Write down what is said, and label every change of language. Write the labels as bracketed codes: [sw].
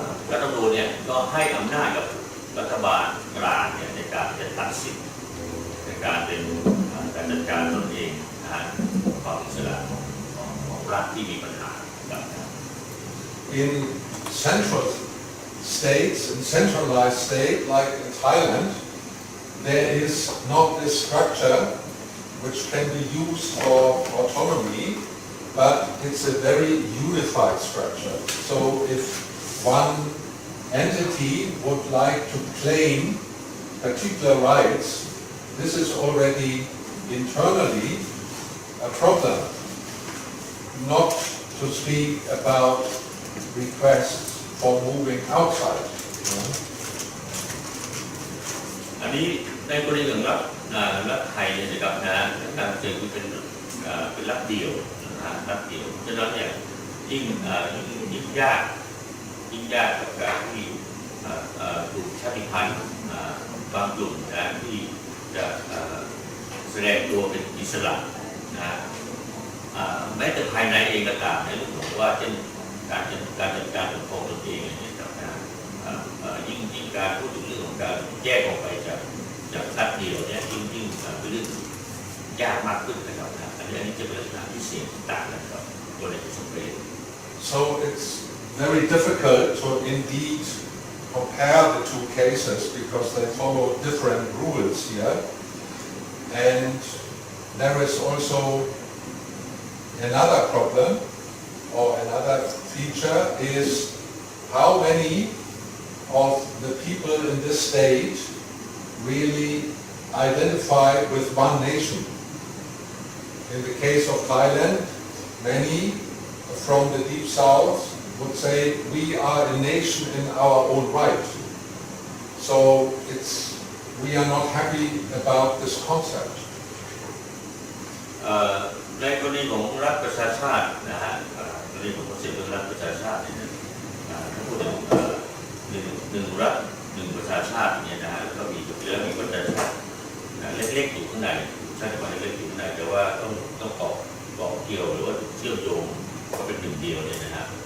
[th] รัฐธรรมนูญเนี่ยก็ให้อำนาจกับรัฐบาลกลางเนี่ยในการจะตัดสินในการเป็นการจัดการตนเองนะฮะความอิสระของรัฐที่มีปัญหาครับ [en] In central states, in centralized state like in Thailand, there is not this structure which can be used for autonomy, but it's a very unified structure. So if one entity would like to claim particular rights, this is already internally a problem, not to speak about requests for moving outside. [th] อันนี้ในกรณีของรัฐไทยเนี่ยนะครับการเจอเป็นรัฐเดี่ยวนะฮะรัฐเดี่ยวฉะนั้นเนี่ยยิ่งยากกับการที่ถูกชาติพันธุ์บางกลุ่มนะที่จะแสดงตัวเป็นอิสระนะ แม้แต่ภายในเองก็ตามในเรื่องของว่าเช่นการจัดการปกครองตนเองเนี่ยครับยิ่งการพูดถึงเรื่องของการแยกออกไปจากรัฐเดียวเนี่ยยิ่งเป็นเรื่องยากมากขึ้นนะครับอันนี้จะเป็นลักษณะพิเศษต่างกันกับตัวในสเปน [en] So it's very difficult to indeed compare the two cases because they follow different rules here, and there is also another problem or another feature is how many of the people in this state really identify with one nation. In the case of Thailand, many from the deep south would say we are a nation in our own right. So we are not happy about this concept. [th] ในกรณีของรัฐประชาชาตินะฮะกรณีของคอนเซ็ปต์เรื่องรัฐประชาชาติเนี่ยถ้าพูดถึงหนึ่งรัฐหนึ่งประชาชาติเนี่ยนะฮะก็มีแล้วมีประชาชาติเล็กๆอยู่ข้างในชาติพันธุ์เล็กๆอยู่ข้างในแต่ว่าต้องเกาะเกี่ยวหรือว่าเชื่อมโยงก็เป็นหนึ่งเดียวเนี่ยนะฮะ